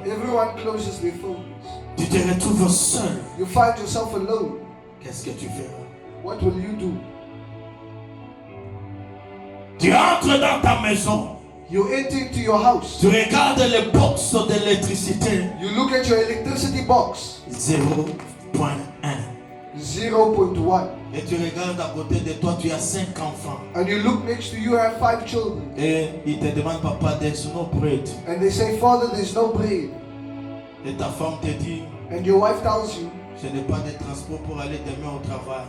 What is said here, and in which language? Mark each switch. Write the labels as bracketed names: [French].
[English] Everyone closes their phones. [French] Tu te retrouves seul. [English] You find yourself alone. [French] Qu'est-ce que tu feras? [English] What will you do? [French] Tu entres dans ta maison. [English] You enter into your house. [French] Tu regardes les box d'électricité. [English] You look at your electricity box. [French] 0.1. [English] 0.1. [French] Et tu regardes à côté de toi, tu as 5 enfants. [English] And you look next to you, you have 5 children. [French] Et ils te demandent, papa, [English] there's no bread. And they say, Father, there's no bread. [French] Et ta femme te dit, [English] And your wife tells you, [French] je n'ai pas de transport pour aller demain au travail.